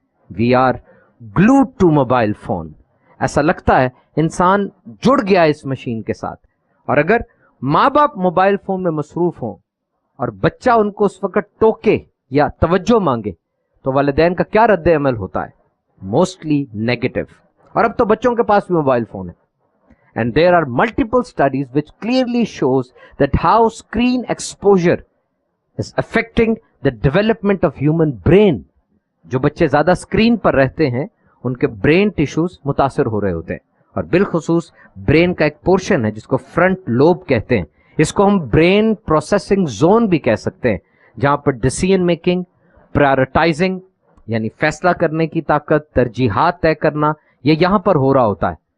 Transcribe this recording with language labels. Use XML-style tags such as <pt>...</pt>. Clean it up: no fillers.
<en>We are glued to mobile phone.</en> <ur>ایسا لگتا ہے انسان جڑ گیا اس مشین کے ساتھ. اور اگر ماں باپ موبائل فون میں مصروف ہوں اور بچہ ان کو اس وقت ٹوکے یا توجہ مانگے تو والدین کا کیا رد عمل ہوتا ہے؟ Mostly negative. اور اب تو بچوں کے پاس بھی موبائل فون ہے.</ur> <en>And there are multiple studies which clearly shows that how screen exposure is affecting the development of human brain.</en> <ur>جو بچے زیادہ اسکرین پر رہتے ہیں ان کے برین ٹیشوز متاثر ہو رہے ہوتے ہیں. اور بالخصوص برین کا ایک پورشن ہے جس کو فرنٹ لوب کہتے ہیں. اس کو ہم برین پروسیسنگ زون بھی کہہ سکتے ہیں، جہاں پر ڈیسیژن میکنگ، پرائورٹائزنگ یعنی فیصلہ کرنے کی طاقت، ترجیحات طے کرنا، یہ یہاں پر ہو رہا ہوتا ہے.</ur>